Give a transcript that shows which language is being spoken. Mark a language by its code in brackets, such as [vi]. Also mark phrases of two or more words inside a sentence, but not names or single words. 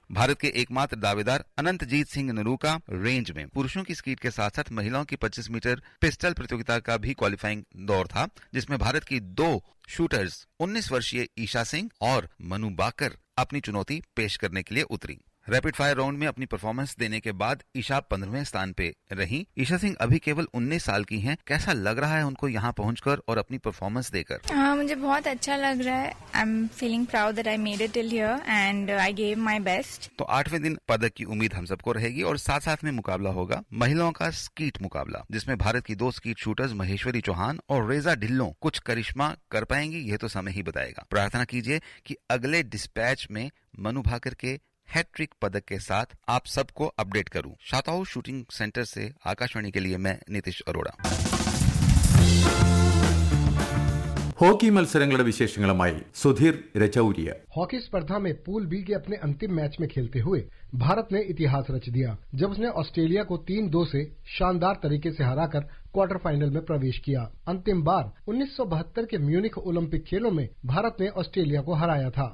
[hi] भारत के एकमात्र दावेदार अनंतजीत सिंह नरूका रेंज में पुरुषों की स्कीट के साथ साथ महिलाओं की 25 मीटर पिस्टल प्रतियोगिता का भी क्वालिफाइंग दौर था, जिसमें भारत की 2 शूटर्स 19 वर्षीय ईशा सिंह और मनु बाकर अपनी चुनौती पेश करने के लिए उतरी। रैपिड फायर राउंड में अपनी परफॉर्मेंस देने के बाद ईशा 15वें स्थान पे रही। ईशा सिंह अभी केवल 19 साल की हैं। कैसा लग रहा है उनको यहाँ पहुंचकर और अपनी परफॉर्मेंस देकर? मुझे बहुत अच्छा लग रहा है। [en] I am feeling proud that I made it till here and I gave my best. [hi] तो 8वें दिन पदक की उम्मीद हम सबको रहेगी और साथ साथ में मुकाबला होगा महिलाओं का स्कीट मुकाबला, जिसमें भारत की 2 स्कीट शूटर्स महेश्वरी चौहान और रेजा ढिल्लों कुछ करिश्मा कर पाएंगी, यह तो समय ही बताएगा। प्रार्थना कीजिए कि अगले डिस्पैच में मनु भाकर के हैट्रिक पदक के साथ आप सबको अपडेट करूं। शाताऊ शूटिंग सेंटर से आकाशवाणी के लिए मैं नीतीश अरोड़ा। [ml] ഹോക്കി മത്സരങ്ങളുടെ വിശേഷങ്ങളുമായി സുധീർ രചൌരിയ। [hi] हॉकी स्पर्धा में पूल बी के अपने अंतिम मैच में खेलते हुए भारत ने इतिहास रच दिया जब उसने ऑस्ट्रेलिया को 3-2 से शानदार तरीके से हराकर क्वार्टर फाइनल में प्रवेश किया। अंतिम बार 1972 के म्यूनिख ओलंपिक खेलों में भारत ने ऑस्ट्रेलिया को हराया था।